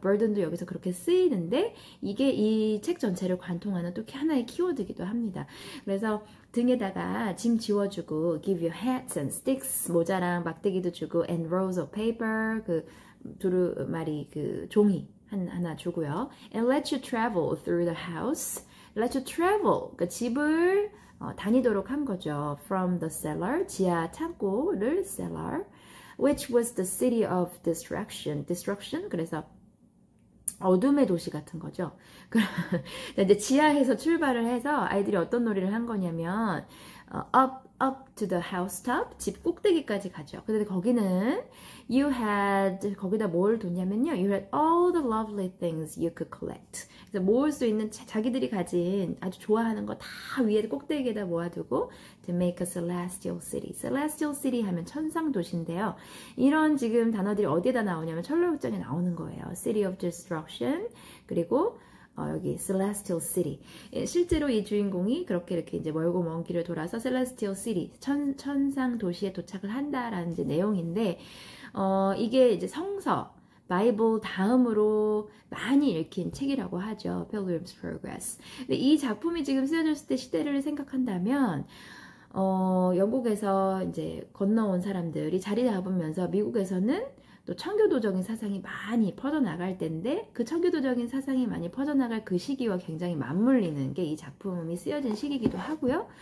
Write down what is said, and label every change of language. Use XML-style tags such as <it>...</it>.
<ko>burden도 여기서 그렇게 쓰이는데 이게 이 책 전체를 관통하는 또 하나의 키워드이기도 합니다. 그래서 등에다가 짐 지워주고</ko> <en>give you hats and sticks,</en> <ko>모자랑 막대기도 주고</ko> <en>and rolls of paper,</en> <ko>그 두루마리 그 종이 하나 주고요.</ko> <en>And let you travel through the house. Let you travel.</en> <ko>그러니까 집을 다니도록 한 거죠.</ko> <en>From the cellar,</en> <ko>지하 창고를</ko> <en>cellar, which was the city of destruction. Destruction.</en> <ko>그래서 어둠의 도시 같은 거죠. 이제 지하에서 출발을 해서 아이들이 어떤 놀이를 한 거냐면</ko> <en>up to the housetop,</en> <ko>집 꼭대기까지 가죠. 근데 거기는 거기다 뭘 뒀냐면요.</ko> <en>You had all the lovely things you could collect.</en> <ko>그래서 모을 수 있는 자기들이 가진 아주 좋아하는 거 다 위에 꼭대기에다 모아두고</ko> <en>to make a celestial city.</en> <ko>celestial city 하면 천상 도시인데요. 이런 지금 단어들이 어디에다 나오냐면 철로역정에 나오는 거예요.</ko> <en>city of destruction,</en> <ko>그리고 여기</ko> <en>celestial city.</en> <ko>실제로 이 주인공이 그렇게 이렇게 이제 멀고 먼 길을 돌아서 celestial city, 천상 도시에 도착을 한다라는 이제 내용인데, 이게 이제 성서, 바이블 다음으로 많이 읽힌 책이라고 하죠.</ko> <en>Pilgrim's Progress.</en> <ko>근데 이 작품이 지금 쓰여졌을 때 시대를 생각한다면 영국에서 이제 건너온 사람들이 자리 잡으면서 미국에서는 또 청교도적인 사상이 많이 퍼져나갈 때인데 그 청교도적인 사상이 많이 퍼져나갈 그 시기와 굉장히 맞물리는 게 이 작품이 쓰여진 시기이기도 하고요.</ko>